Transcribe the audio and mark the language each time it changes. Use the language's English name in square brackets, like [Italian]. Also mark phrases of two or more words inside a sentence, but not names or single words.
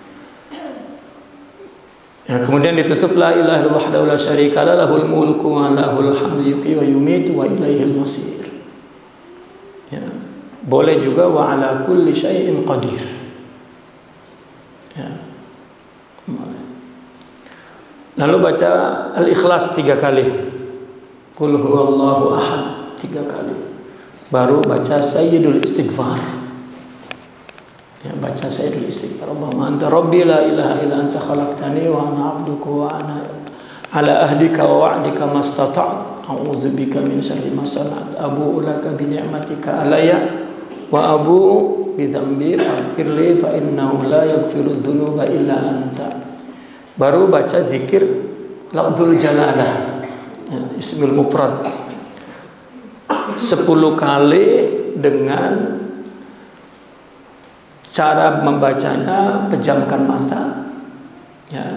[Indonesian] Ya, kemudian ditutup [Arabic] لا إله إلا الله وحده لا شريك له له الملك وله الحمد يحيي ويميت وإليه المصير. [Indonesian] Ya, boleh juga [Arabic] وعلى كل شيء قدير. [Indonesian] Ya. Lalu baca Al-Ikhlas 3 kali. [Arabic] قل هو الله أحد 3 kali. [Indonesian] Baru baca [Arabic] سيد الاستغفار. [Indonesian] Ya, baca [Arabic] سيد الاستغفار. اللهم أنت ربي لا إله إلا أنت خلقتني وأنا عبدك وأنا على عهدك ووعدك ما استطعت أعوذ بك من شر ما صنعت أبوء لك بنعمتك علي وأبوء بذنبي فاغفر لي فإنه لا يغفر الذنوب إلا أنت. [Indonesian] Baru baca zikir [Arabic] لفظ الجلالة, [Indonesian] ya, [Arabic] الاسم المفرد [Indonesian] 10 kali dengan cara membacanya pejamkan mata, ya.